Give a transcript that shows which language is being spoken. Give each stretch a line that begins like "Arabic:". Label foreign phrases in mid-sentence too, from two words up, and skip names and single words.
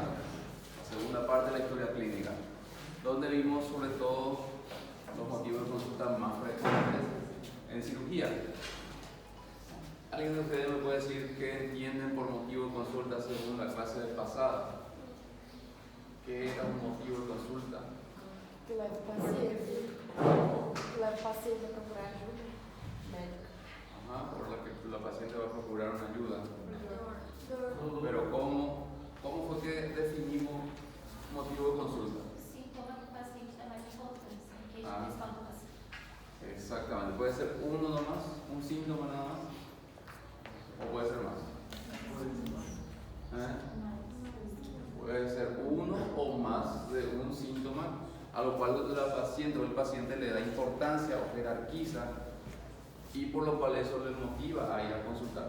Spanish: La segunda parte de la historia clínica, donde vimos sobre todo los motivos de consulta más frecuentes en cirugía. ¿Alguien de ustedes me puede decir qué entienden por motivo de consulta según la clase pasada? ¿Qué era un motivo de consulta?
Portuguese: Que leva o paciente a procurar ajuda médica.
Spanish: Ajá, por la que la paciente va a procurar una ayuda. Pero ¿cómo fue que definimos motivo de consulta?
Portuguese: Sintoma que o paciente dá mais importância, que a gente fala do paciente.
Spanish: Exactamente. ¿Puede ser uno nomás? ¿Un síntoma nada más? ¿O puede ser más? Puede ser uno o más de un síntoma a lo cual la paciente o el paciente le da importancia o jerarquiza y por lo cual eso le motiva a ir a consultar.